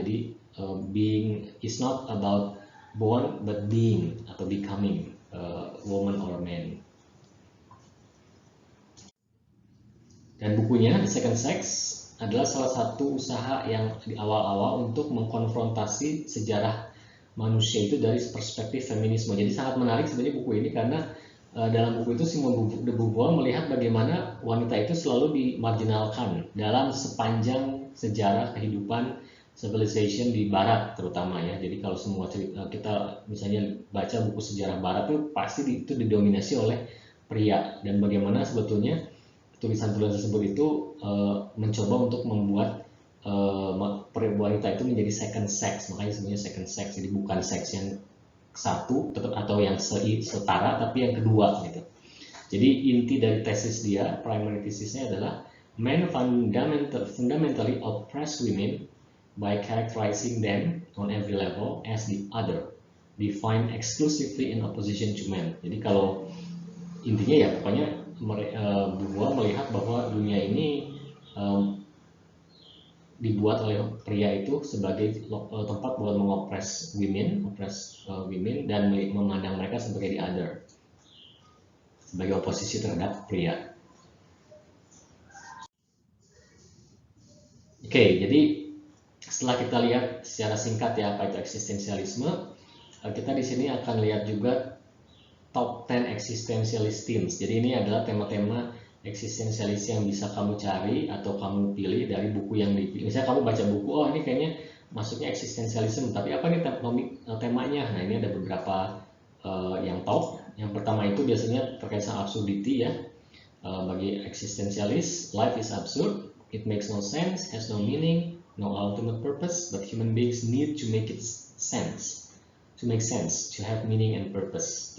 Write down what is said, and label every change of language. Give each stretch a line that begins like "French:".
Indonesian: Jadi
English: being is not about born but being
Indonesian: atau
English: becoming woman or man.
Indonesian: Dan bukunya The Second Sex adalah salah satu usaha yang di awal-awal untuk mengkonfrontasi sejarah manusia itu dari perspektif feminisme. Jadi sangat menarik sebenarnya buku ini karena dalam buku itu Simone de Beauvoir melihat bagaimana wanita itu selalu dimarginalkan dalam sepanjang sejarah kehidupan civilization di Barat terutama ya. Jadi kalau semua cerita, kita misalnya baca buku sejarah Barat itu pasti itu didominasi oleh pria, dan bagaimana sebetulnya tulisan-tulisan tersebut itu mencoba untuk membuat wanita itu menjadi second sex. Makanya sebenarnya second sex, jadi bukan seks yang satu atau yang setara, tapi yang kedua gitu. Jadi inti dari tesis dia, primary tesisnya adalah
English: men fundamentally oppress women by characterizing them on every level as the other, defined exclusively in opposition to men.
Indonesian: Jadi kalau intinya ya pokoknya Beauvoir melihat bahwa dunia ini dibuat oleh pria itu sebagai tempat buat mengopres women, dan memandang mereka sebagai
English: the other,
Indonesian: sebagai oposisi terhadap pria. Oke, jadi setelah kita lihat secara singkat ya apa itu eksistensialisme, kita di sini akan lihat juga
English: top 10 existentialist themes.
Indonesian: Jadi ini adalah tema-tema eksistensialis yang bisa kamu cari atau kamu pilih dari buku yang dipilih. Misalnya kamu baca buku, oh ini kayaknya masuknya eksistensialisme, tapi apa nih temanya? Nah ini ada beberapa yang top. Yang pertama itu biasanya terkait sama absurdity ya. Bagi eksistensialis,
English: life is absurd, it makes no sense, has no meaning, no ultimate purpose, but human beings need to make it sense, to make sense, to have meaning and purpose.